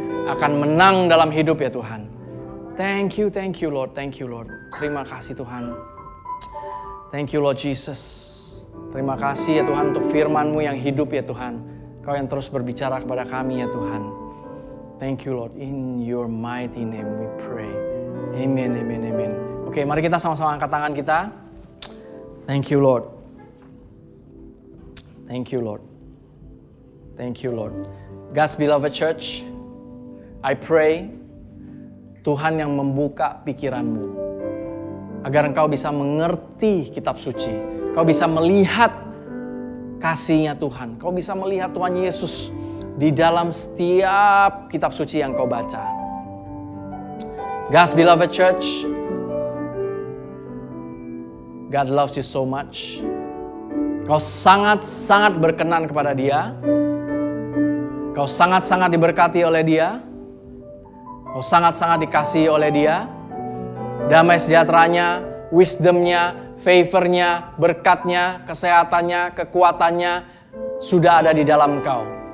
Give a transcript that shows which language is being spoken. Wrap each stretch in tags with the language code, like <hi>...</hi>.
<id>Akan menang dalam hidup ya Tuhan.</id> <en>Thank you Lord, thank you Lord.</en> <id>Terima kasih Tuhan.</id> <en>Thank you Lord Jesus.</en> <id>Terima kasih ya Tuhan untuk firman-Mu yang hidup ya Tuhan. Kau yang terus berbicara kepada kami ya Tuhan.</id> <en>Thank you Lord. In your mighty name we pray.</en> <id>Amen, amen, amen. Oke, mari kita sama-sama angkat tangan kita.</id> <en>Thank you Lord. Thank you Lord. Thank you Lord. God's beloved church, I pray</en> <id>Tuhan yang membuka pikiranmu agar engkau bisa mengerti kitab suci. Kau bisa melihat kasih-Nya Tuhan. Kau bisa melihat Tuhan Yesus di dalam setiap kitab suci yang kau baca.</id> <en>God's beloved church, God loves you so much.</en> <id>Kau sangat-sangat berkenan kepada Dia. Kau sangat-sangat diberkati oleh Dia. Kau sangat-sangat dikasihi oleh Dia. Damai sejahteranya, wisdom-Nya, favor-Nya, berkat-Nya, kesehatannya, kekuatannya sudah ada di dalam engkau.</id>